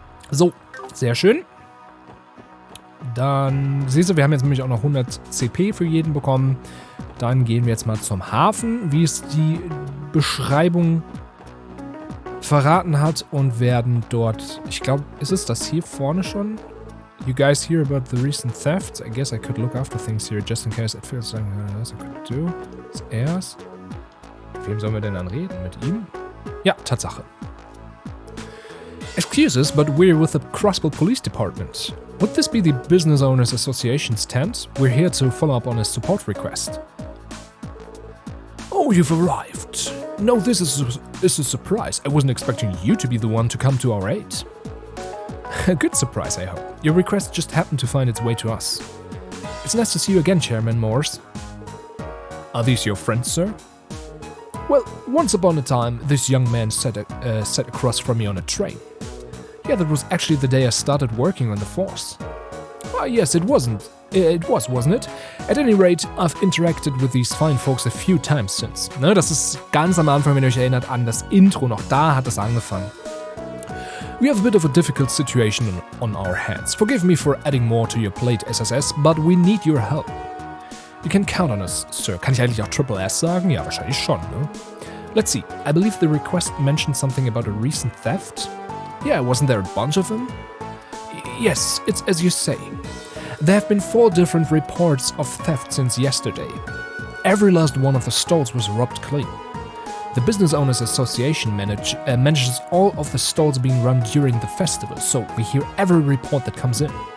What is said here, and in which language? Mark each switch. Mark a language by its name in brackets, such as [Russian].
[German] So, sehr schön. Dann, siehst du, wir haben jetzt nämlich auch noch 100 CP für jeden bekommen. Dann gehen wir jetzt mal zum Hafen, wie es die Beschreibung verraten hat, und werden dort, ich glaube, ist es das hier vorne schon? [English] You guys hear about the recent thefts? I guess I could look after things here just in case it feels like I could do. [German] Ist er's? Mit wem sollen wir denn dann reden? Mit ihm? Ja, Tatsache. [English] Excuses, but we're with the Crossbow Police Department. Would this be the Business Owners Association's tent? We're here to follow up on a support request. Oh, you've arrived. No, this is a surprise. I wasn't expecting you to be the one to come to our aid. A good surprise, I hope. Your request just happened to find its way to us. It's nice to see you again, Chairman Morse. Are these your friends, sir? Well, once upon a time, this young man sat across from me on a train. Yeah, that was actually the day I started working on the force. Ah, yes, it wasn't. It was, wasn't it? At any rate, I've interacted with these fine folks a few times since. [German] Ne, das ist ganz am Anfang, wenn ihr euch erinnert, an das Intro. Noch da hat es angefangen. [English] We have a bit of a difficult situation on our hands. Forgive me for adding more to your plate, SSS, but we need your help. You can count on us, sir. [German] Kann ich eigentlich auch Triple S sagen? Ja, wahrscheinlich schon, ne? [English] Let's see. I believe the request mentioned something about a recent theft. Yeah, wasn't there a bunch of them? Yes, it's as you say. There have been 4 different reports of theft since yesterday. Every last one of the stalls was robbed clean. The Business Owners Association manages all of the stalls being run during the festival, so we hear every report that comes in.